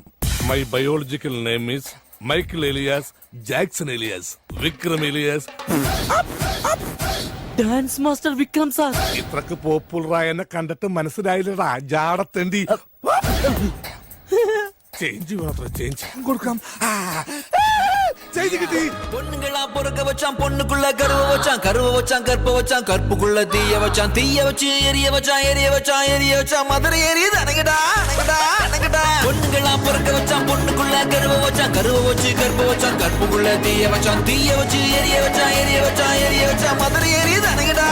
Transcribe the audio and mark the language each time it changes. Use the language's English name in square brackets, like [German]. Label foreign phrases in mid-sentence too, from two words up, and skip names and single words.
[English] My biological name is Michael alias Jackson alias Vikram alias. dance master [Malayalam] വിക്രം സാർ. ഇത്രക്ക് പോപ്പുലറായ എന്നെ കണ്ടിട്ട് മനസ്സിലായില്ലടാ ജാടത്തേണ്ടി. ചേഞ്ച് മാത്രം ചേഞ്ച് കൊടുക്കാം. [Tamil] பொண்ணுங்களா பொறுக்க வச்சான் பொண்ணுக்குள்ள கருவ வச்சான் கற்ப வச்சான் கற்புக்குள்ள தீய வச்சான் வச்சு எரிய வச்சான் மதுரை எரியுது அணங்கடா. பொண்ணுங்களா பொறுக்க வச்சான் பொண்ணுக்குள்ள கருவ வச்சான் கற்ப வச்சான் கற்புக்குள்ள தீய வச்சு எரிய வச்சான் மதுரை எரியுது அணங்கடா.